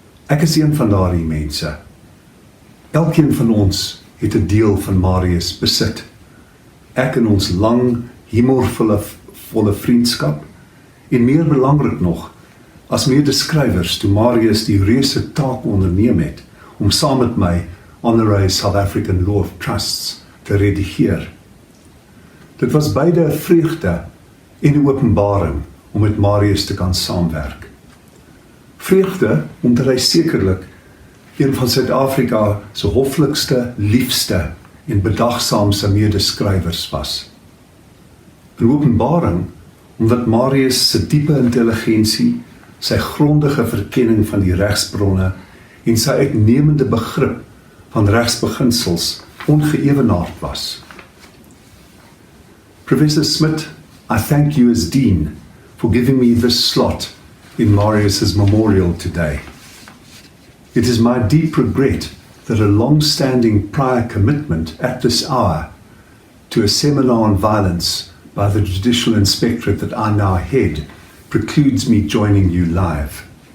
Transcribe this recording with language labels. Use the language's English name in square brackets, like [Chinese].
[Afrikaans] Ek is een van daardie mense. Elkeen van ons het 'n deel van Marius besit. Ek in ons lang, humorvolle vriendskap en meer belangrik nog, as medeskrywers toe Marius die reuse taak onderneem het om saam met my Honorary South African Law of Trusts te redigeer. Dit was beide 'n vreugde en 'n openbaring om met Marius te kan saamwerk. Vreugde omdat hy sekerlik een van Suid-Afrika se hoflikste, liefste en bedagsaamste medeskrywers was. 'n Openbaring omdat Marius se diepe intelligensie, sy grondige verkenning van die regsbronne en sy uitnemende begrip van regsbeginsels ongeëwenaard was. [English] Professor Smith, I thank you as Dean for giving me this slot in Marius's memorial today. It is my deep regret that a long-standing prior commitment at this hour to a seminar on violence by the Judicial Inspectorate that I now head precludes me joining you live.